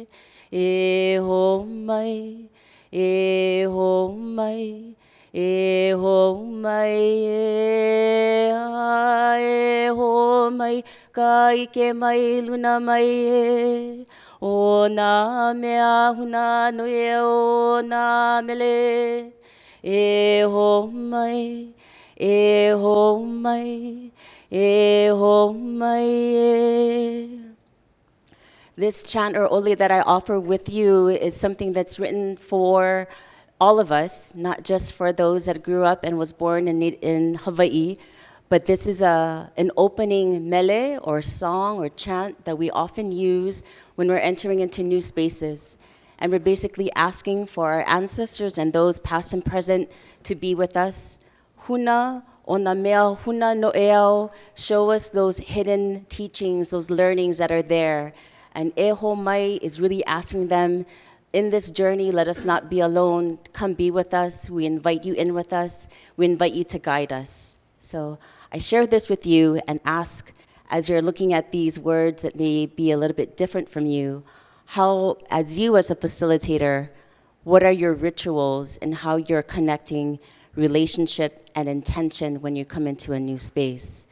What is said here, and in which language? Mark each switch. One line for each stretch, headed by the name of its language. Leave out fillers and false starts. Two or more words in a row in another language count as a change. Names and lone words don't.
Hawaiian: E ho mai, e ho mai, e ho mai e ho mai, ka ike mai luna mai e. O nā mea huna no e o nā mele. E ho mai, e ho mai, e ho mai e.
English: This chant or oli that I offer with you is something that's written for all of us, not just for those that grew up and was born in Hawaii, but this is an opening mele or song or chant that we often use when we're entering into new spaces. And we're basically asking for our ancestors and those past and present to be with us.
Hawaiian: Huna ona mea huna no eao,
English: show us those hidden teachings, those learnings that are there. And
Hawaiian: e ho mai
English: is really asking them, in this journey, let us not be alone. Come be with us. We invite you in with us. We invite you to guide us. So I share this with you and ask, as you're looking at these words that may be a little bit different from you, how, as you as a facilitator, what are your rituals and how you're connecting relationship and intention when you come into a new space?